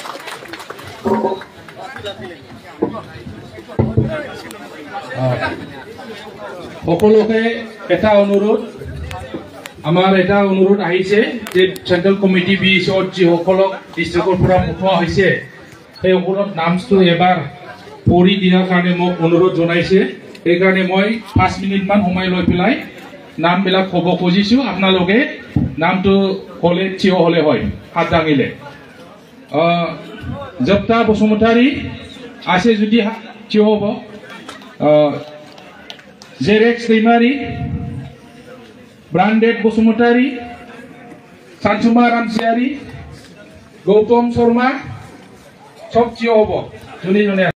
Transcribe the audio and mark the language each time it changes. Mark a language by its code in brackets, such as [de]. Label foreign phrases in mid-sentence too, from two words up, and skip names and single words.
[as] সকলোকে এটা অনুৰোধ আমাৰ এটা অনুৰোধ আহিছে যে [en] central committee [as] বিএছত যিসকলক ডিষ্ট্ৰিক্টৰ পৰা পঠোৱা হৈছে সেইসকলৰ নামটো এবাৰ পঢ়ি দিয়াৰ কাৰণে মোক অনুৰোধ জনাইছে সেইকাৰণে মই 5 মিনিটমান সময় লৈ পেলাই নামবিলাক ক'ব খুজিছোঁ আপোনালোকে নামটো ক'লে থিয় হ'লে হয় হাত দাঙিলে জপ্তা বসুমতাৰী আছে যদি থিয় হ'ব জেৰেক্স दैमारी ब्रांडेड बसुमतारी सानसुमा रामसियारी गौतम शर्मा सब थিয় হ'ব